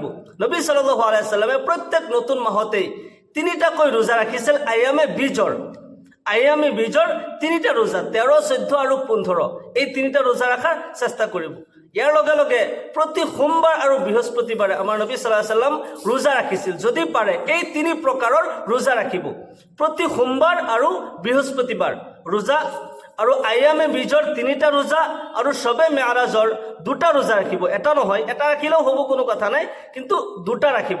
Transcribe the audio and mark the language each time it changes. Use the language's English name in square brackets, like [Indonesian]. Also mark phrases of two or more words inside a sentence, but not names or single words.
[Assamese] নবী [Arabic] صلى الله عليه وسلم [Assamese] প্ৰত্যেক নতুন মাহতেই 3টাকৈ ৰোজা ৰাখিছিল। [Arabic] أيام البيض [Assamese] 3টা ৰোজা, 13, 14 আৰু 15, এই 3টা ৰোজা ৰাখাৰ চেষ্টা কৰিব। ইয়াৰ লগে লগে প্ৰতি সোমবাৰ আৰু বৃহস্পতিবাৰে আমাৰ নবী [Arabic] صلى الله عليه وسلم [Assamese] ৰোজা ৰাখিছিল। যদি পাৰে এই 3 প্ৰকাৰৰ ৰোজা ৰাখিব, প্ৰতি সোমবাৰ আৰু বৃহস্পতিবাৰ ৰোজা, আৰু [Arabic] أيام البيض [Assamese] 3টা ৰোজা, আৰু শবে মেৰাজৰ 2টা ৰোজা ৰাখিব। এটা নহয়, এটা ৰাখিলেও হ'ব, কোনো কথা নাই, কিন্তু 2টা ৰাখিব।